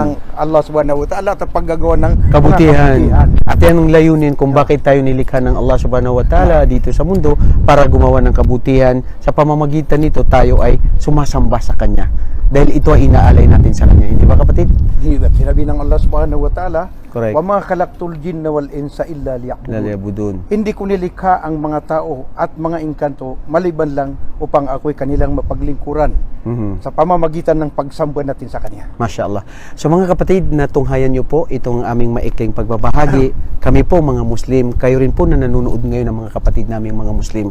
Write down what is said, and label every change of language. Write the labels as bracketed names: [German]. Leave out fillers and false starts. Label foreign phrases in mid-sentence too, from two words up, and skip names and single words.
[Filipino] ng [Arabic] Allah Subhanahu wa Ta'ala, [Filipino] at paggagawa ng kabutihan. At yan ang layunin kung bakit tayo nilikha ng [Arabic] Allah Subhanahu wa Ta'ala [Filipino] dito sa mundo, para gumawa ng kabutihan. Sa pamamagitan nito tayo ay sumasamba sa Kanya dahil ito ay inaalay natin sa Kanya, hindi ba kapatid? Sinabi ng [Arabic] Allah Subhanahu wa Ta'ala, [Filipino] correct, [Arabic] wa ma khalaqtul jinna wal insa illa liya'budun. [Filipino] Hindi ko nilikha ang mga tao at mga engkanto maliban lang upang ako'y kanilang mapaglingkuran sa pamamagitan ng pagsamba natin sa Kanya. [Arabic] Masya Allah. [Filipino] So mga kapatid, natunghayan nyo po itong aming maikling pagbabahagi. Kami po mga Muslim, kayo rin po na nanonood ngayon ng mga kapatid naming mga Muslim.